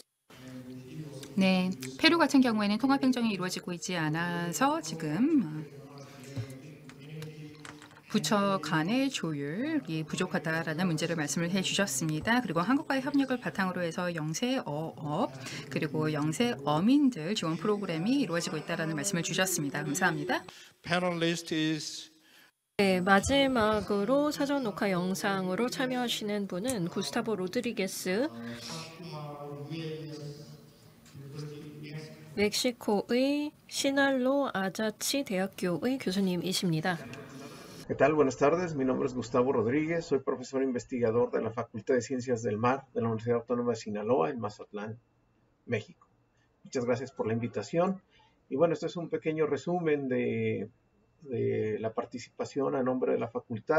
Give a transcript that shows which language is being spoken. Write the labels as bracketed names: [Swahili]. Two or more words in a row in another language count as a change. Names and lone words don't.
[Korean] 네, 페루 같은 경우에는 통합행정이 이루어지고 있지 않아서 지금 부처 간의 조율이 부족하다라는 문제를 말씀을 해주셨습니다. 그리고 한국과의 협력을 바탕으로 해서 영세어업 그리고 영세어민들 지원 프로그램이 이루어지고 있다라는 말씀을 주셨습니다. 감사합니다. [English] Panelist is [Korean] 네, 마지막으로 사전 녹화 영상으로 참여하시는 분은 구스타보 로드리게스 멕시코의 시날로 아자치 대학교의 교수님이십니다. [Spanish] ¿Qué tal? Buenas tardes. Mi nombre es Gustavo Rodríguez. Soy profesor investigador de la Facultad de Ciencias del Mar de la Universidad Autónoma de Sinaloa en Mazatlán, México. Muchas gracias por la invitación. Y bueno, este es un pequeño resumen de la participación a nombre de la facultad.